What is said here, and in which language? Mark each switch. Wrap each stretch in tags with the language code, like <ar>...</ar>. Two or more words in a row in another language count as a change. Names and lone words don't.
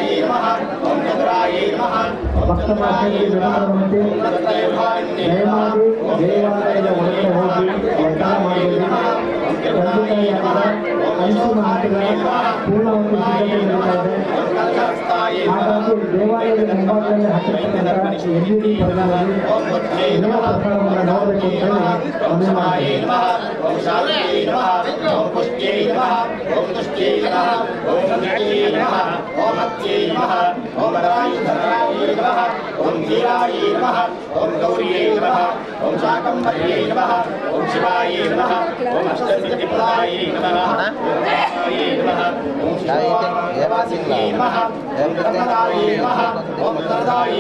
<kn>ಭಕ್ತ ಮಾತೆಗೆ ವಿನಮ್ರತೆ ದಯಮಾಡಿ ದೇವಾಲಯದ ಒಳಗಡೆ ಹೋಗಿ ಒತ್ತಾಯ ಮಾಡಬೇಕು. ಖಂಡಿತ ಅಂತಿಮ ಹಂತದ ಪೂರ್ಣಾವತಿ ಸಿದ್ಧತೆ ನಡೀತಾ ಇದೆ. ಹಾಗಾಗಿ ದೇವಾಲಯದ ಮುಂಭಾಗದಲ್ಲಿ ಹಾಕಿರ್ತಕ್ಕಂಥ LED ಪರದೆಯಲ್ಲಿ ನೇರ ಪ್ರಸಾರವನ್ನು ನೋಡಬೇಕು ಅಂತ ಹೇಳಿ ಮನವಿ ಮಾಡ್ತೀನಿ.</kn> <sa>ಓಂ ಶಾಂತಿಯೈ ನಮಃ ಓಂ ಪುಷ್ಟ್ಯೈ ನಮಃ ಓಂ ತುಷ್ಟ್ಯೈ ನಮಃ ಓಂ ನಿತ್ಯೈ ನಮಃ ಓಂ ಅತ್ಯೈ ನಮಃ ಓಂ ವರಾಯುಧರಾಯೈ ನಮಃ ಓಂ ಧೀರಾಯೈ ನಮಃ ಓಂ ಗೌರಿಯೈ ನಮಃ ಓಂ ಶಾಕಂಭರ್ಯೈ ನಮಃ ಓಂ ಶಿವಾಯೈ ನಮಃ ಓಂ ಅಷ್ಟಸಿದ್ಧಿಪ್ರದಾಯೈ ನಮಃ ಓಂ ಶಿವಾಯೈ ನಮಃ ಓಂ ಶಿವಾಯೈ ನಮಃ ಓಂ ಧರ್ಮದಾಯೈ ನಮಃ ಓಂ ಧರ್ಮದಾಯೈ</sa>